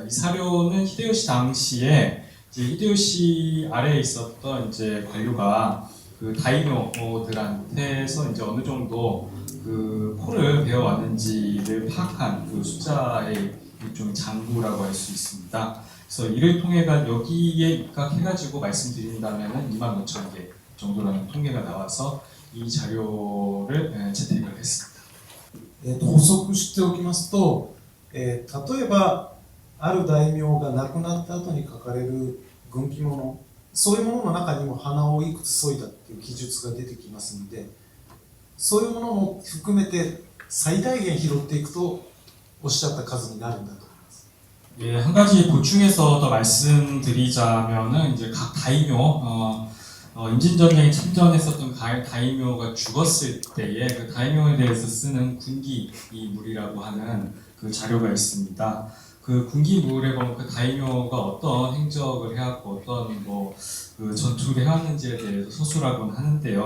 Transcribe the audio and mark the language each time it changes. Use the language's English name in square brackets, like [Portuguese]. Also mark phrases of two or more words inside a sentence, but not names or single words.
[Korean] 이 사료는 히데요시 당시에 이제 히데요시 아래에 있었던 이제 관료가 그 다이묘들한테서 이제 어느 정도 그 코를 배워왔는지를 파악한 그 숫자의 일종의 장부라고 할 수 있습니다. 그래서 이를 통해가 여기에 입각해가지고 말씀드린다면은 25,000개 정도라는 통계가 나와서 이 자료를 채택을 했습니다. [Japanese] 補足しておきますと、例えばある大名が亡くなった後に書かれる軍記物、そういうものの中にも花をいくつ添いだっていう記述が出てきますので、そういうものも含めて最大限拾っていくとおっしゃった数になるんだと思います。 [Korean] 예, 한 가지 보충해서 더 말씀드리자면은 이제 각 다이묘, 임진전쟁에 참전했었던 다이묘가 죽었을 때에 그 다이묘에 대해서 쓰는 군기물이라고 하는 그 자료가 있습니다. 그 군기물에 보면 그 다이묘가 어떤 행적을 해왔고 어떤 그 전투를 해왔는지에 대해서 서술하곤 하는데요.